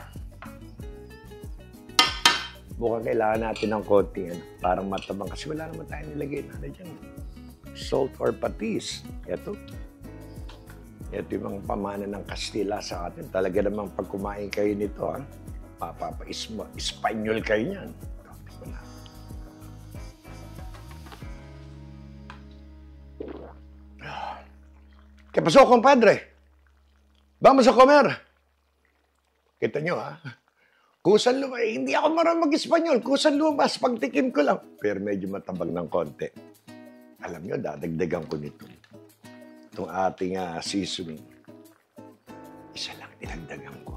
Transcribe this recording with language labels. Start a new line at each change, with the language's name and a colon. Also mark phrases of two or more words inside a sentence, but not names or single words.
Filipino: Mukhang kailangan natin ng konting parang matabang kasi wala naman tayo nilagay na dyan.
English: Salt or patis.
Filipino: Ito yung mga pamana ng Kastila sa atin. Talaga namang pag kumain kayo nito, Espanyol kayo niyan.
Spanish: ¿Qué pasó, compadre? Vamos a comer.
Filipino: Kita nyo, Kusan lumabas. Hindi ako marunong mag-Espanyol. Kusan lumabas. Pagtikim ko lang. Pero medyo matabang ng konti. Alam nyo, dadagdagan ko nito. Itong ating seasoning. Isa lang dinagdagan ko.